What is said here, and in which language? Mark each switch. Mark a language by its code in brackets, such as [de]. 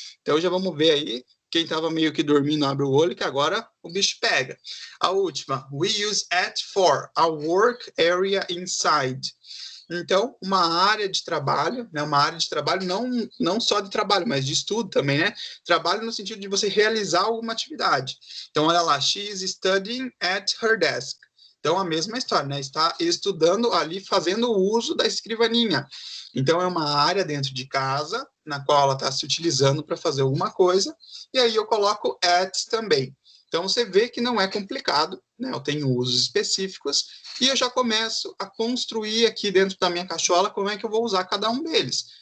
[pt] Então, já vamos ver aí. Quem estava meio que dormindo abre o olho, que agora o bicho pega. A última, [en] we use at for a work area inside. [pt] Então, uma área de trabalho, né? Uma área de trabalho não só de trabalho, mas de estudo também, né? Trabalho no sentido de você realizar alguma atividade. Então, olha lá, [en] she is studying at her desk. [pt] Então, a mesma história, né? Está estudando ali, fazendo o uso da escrivaninha. Então, é uma área dentro de casa, na qual ela está se utilizando para fazer alguma coisa, e aí eu coloco at também. Então, você vê que não é complicado, né? Eu tenho usos específicos, e eu já começo a construir aqui dentro da minha cachola como é que eu vou usar cada um deles.